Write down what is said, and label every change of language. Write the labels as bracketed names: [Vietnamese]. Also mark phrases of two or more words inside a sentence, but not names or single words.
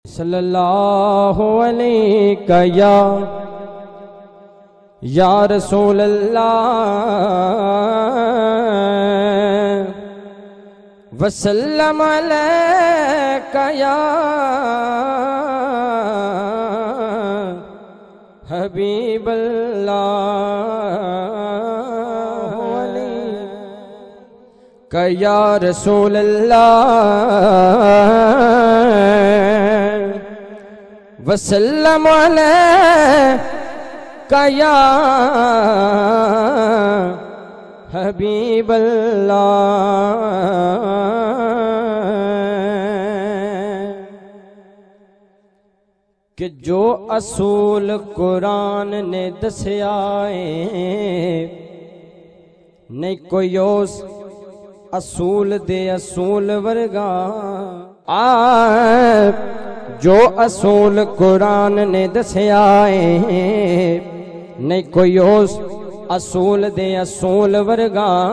[Arabic] صلى الله عليك يا رسول الله وسلم عليك يا حبيب الله يا رسول الله وسلم عليك يا حبيب الله. [Punjabi] کہ جو اصول قرآن نے دسیا نہیں کوئی اس اصول دے اصول ورگا جو اصول قرآن نے دسیا نہیں کوئی اس اصول دے اصول ورگا.